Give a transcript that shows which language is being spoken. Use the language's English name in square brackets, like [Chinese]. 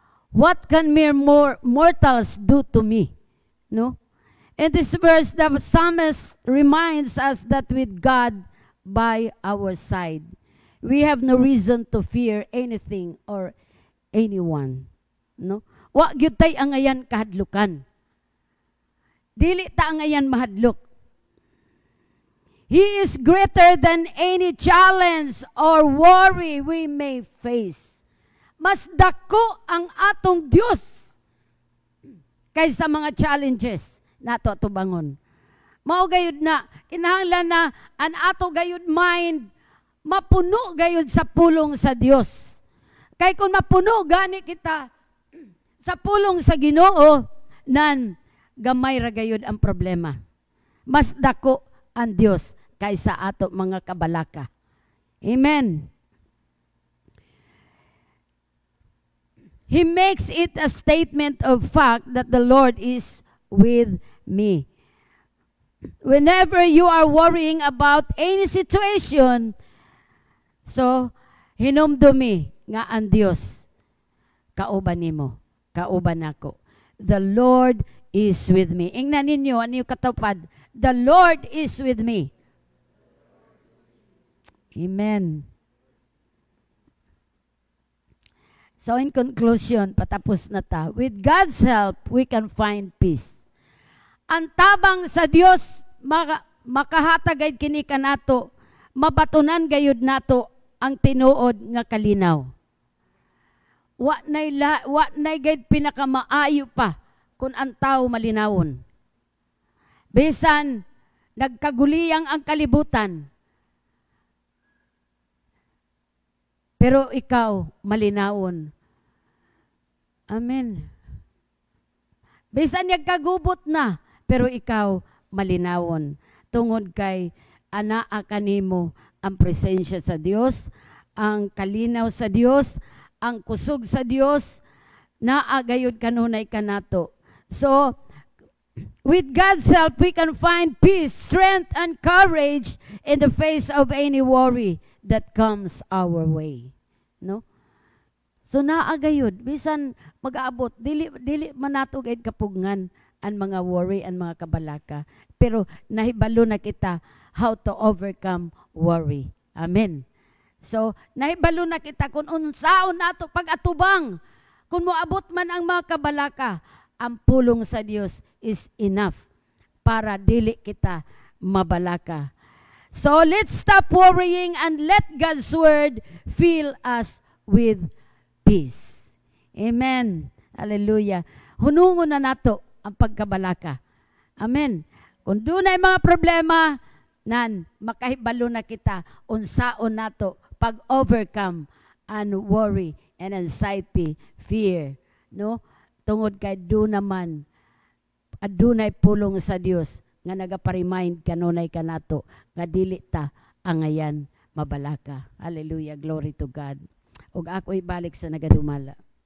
[English] What can mere mortals do to me? No? In this verse, the psalmist reminds us that with God by our side, we have no reason to fear anything or anyone. No? [Cebuano] Wa gyud tay ang ayan kahadlukan. Dili ta ang ayan mahadlok. [English] He is greater than any challenge or worry we may face. [Cebuano] Mas dako ang atong Dios kaysa mga challenges nato tubangon. Mao gayud na kinahanglan na an ato gayud mind mapuno gayud sa pulong sa Dios. Kay kung mapuno gani kita sa pulong sa Ginoo, nan gamay ra gayud ang problema. Mas dako ang Dios kaysa ato mga kabalaka. Amen. [English] He makes it a statement of fact that the Lord is with me. Whenever you are worrying about any situation, [Cebuano] so hinumdumi nga ang Dios kauban nimo, kauban nako. [English] The Lord is with me. [Cebuano] Ingnan ninyo ano katupad? [English] The Lord is with me. Amen. So in conclusion, [Cebuano] patapos na ta. [English] With God's help, we can find peace. [Cebuano] Ang tabang sa Dios makahatagay kini kanato, mabatunan gayud nato ang tinuod nga kalinaw. wa nay gayud pinakamaayo pa kung ang tao malinawon. Bisan nagkaguliyang ang kalibutan, pero ikaw malinawon. Amen. Bisan nagkagubot na, pero ikaw malinawon. Tungod kay anaa kanimo ang presensya sa Dios, ang kalinaw sa Dios, ang kusog sa Dios, naagayod kanunay kanato. [English] So, with God's help, we can find peace, strength, and courage in the face of any worry that comes our way. [Cebuano] No? So, naagayod. Bisan mag-aabot, dili manato gayud kapugngan ang mga worry, ang mga kabalaka. Pero nahibalo na kita [English] how to overcome worry. [Cebuano] Amen. So, nahibalo na kita kung unsaon nato pag-atubang. Kung moabot man ang mga kabalaka, ang pulong sa Dios is enough para dili kita mabalaka. [English] So, let's stop worrying and let God's word fill us with peace. [Cebuano] Amen. Hallelujah. Hunungon na nato ang pagkabalaka. Amen. Kung dunay mga problema, nan makahibalo na kita unsaon nato pag-overcome [English] and worry and anxiety, fear, [Cebuano] no? Tungod kay do naman adunay pulong sa Dios nga nagapa-remind kanunay kanato nga dili ta angayan mabalaka. [English] Hallelujah, glory to God. [Cebuano] Ug ako ibalik sa nagadumala.